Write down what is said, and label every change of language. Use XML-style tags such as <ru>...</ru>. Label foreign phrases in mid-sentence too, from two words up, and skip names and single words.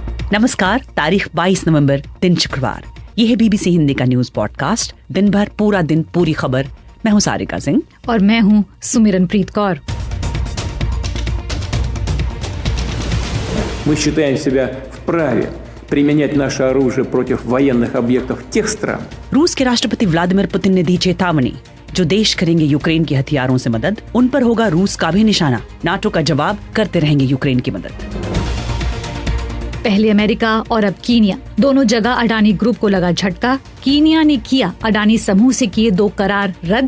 <hi>नमस्कार, तारीख 22 नवंबर, दिन शुक्रवार। यह है BBC हिंदी का</hi> <en>news podcast.</en> <hi>दिन भर पूरा दिन पूरी खबर। मैं हूं सारिका सिंह और मैं हूं सुमिरनप्रीत कौर।</hi> <ru>Мы считаем себя вправе применять наше оружие против военных объектов тех стран.</ru> <hi>रूस के राष्ट्रपति व्लादिमीर पुतिन ने दी चेतावनी, जो देश करेंगे यूक्रेन के हथियारों से मदद, उन पर होगा रूस का भी निशाना। नाटो का जवाब, करते रहेंगे यूक्रेन की मदद। पहले अमेरिका और अब कीनिया, दोनों जगह अडानी ग्रुप को लगा झटका। कीनिया ने किया अडानी समूह से किए 2 करार रद्द।</hi>